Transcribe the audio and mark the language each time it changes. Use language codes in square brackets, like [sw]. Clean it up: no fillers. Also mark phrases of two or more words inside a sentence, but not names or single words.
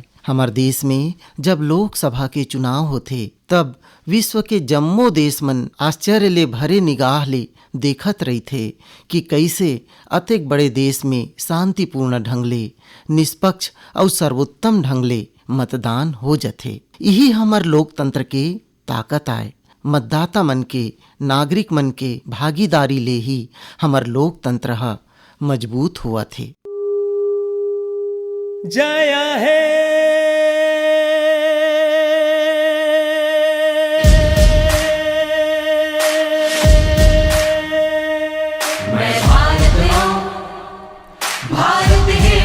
[hne] हमर देश में जब लोकसभा के चुनाव होथे तब विश्व के जम्मो देश मन आश्चर्य ले भरे निगाह ले देखत रहिथे कि कैसे अतेक बड़े देश में शांतिपूर्ण ढंग ले निष्पक्ष और सर्वोत्तम ढंग ले मतदान हो जाथे। यही हमर लोकतंत्र के ताकत आय। मतदाता मन के नागरिक मन के भागीदारी ले ही हमर लोकतंत्र ह मजबूत हुआ थे। जया है मैं भारत आऊं, भारत है